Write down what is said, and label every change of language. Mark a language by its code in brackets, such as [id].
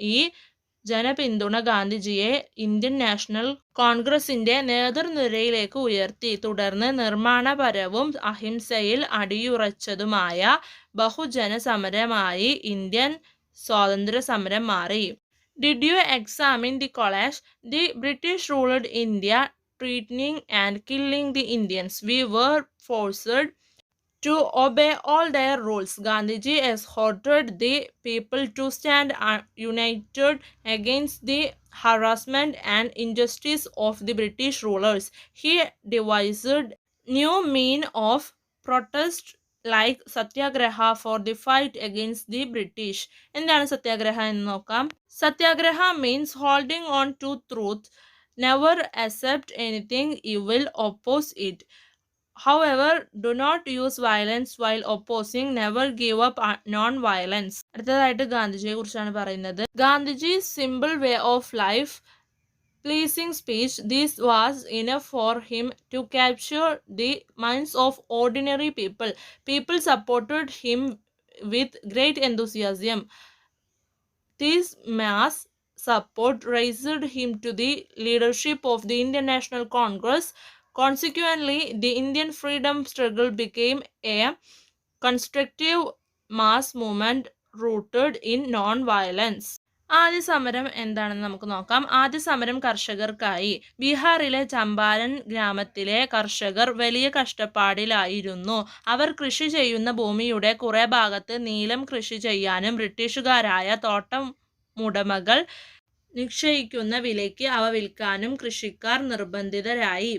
[ml] ഈ ജനപിന്തുണ ഗാന്ധിജിയെ Indian national കോൺഗ്രസിന്റെ നേതൃനിരയിലേക്ക് ഉയർത്തി. തുടർന്ന് നിർമ്മാണപരവും അഹിംസയിൽ അടിയുറച്ചതുമായ ബഹുജന സമരമായി ഇന്ത്യൻ സ്വാതന്ത്ര്യ സമരം മാറി. [en] Did you examine the college? The British ruled India, threatening and killing the Indians. We were forced to obey all their rules. Gandhiji exhorted the people to stand united against the harassment and injustice of the British rulers. He devised new means of protest like satyagraha for the fight against the British. [ml] എന്താണ് സത്യാഗ്രഹ എന്ന് നോക്കാം. [en] Satyagraha means holding on to truth, never accept anything evil, oppose it. However, do not use violence while opposing, never give up non-violence. [ml] അടുത്തതായിട്ട് ഗാന്ധിജിയെ കുറിച്ചാണ് പറയുന്നത്. [en] Gandhiji's simple way of life, pleasing speech, this was enough for him to capture the minds of ordinary people. People supported him with great enthusiasm. This mass support raised him to the leadership of the Indian National Congress. Consequently, the Indian freedom struggle became a constructive mass movement rooted in non-violence. [ml] ആദ്യ സമരം എന്താണെന്ന് നമുക്ക് നോക്കാം. ആദ്യ സമരം കർഷകർക്കായി. ബീഹാറിലെ ചമ്പാരൻ ഗ്രാമത്തിലെ കർഷകർ വലിയ കഷ്ടപ്പാടിലായിരുന്നു. അവർ കൃഷി ചെയ്യുന്ന ഭൂമിയുടെ കുറെ ഭാഗത്ത് നീലം കൃഷി ചെയ്യാനും ബ്രിട്ടീഷുകാരായ തോട്ടമുടമകൾ നിശ്ചയിക്കുന്ന വിലയ്ക്ക് അവ വിൽക്കാനും കൃഷിക്കാർ നിർബന്ധിതരായി.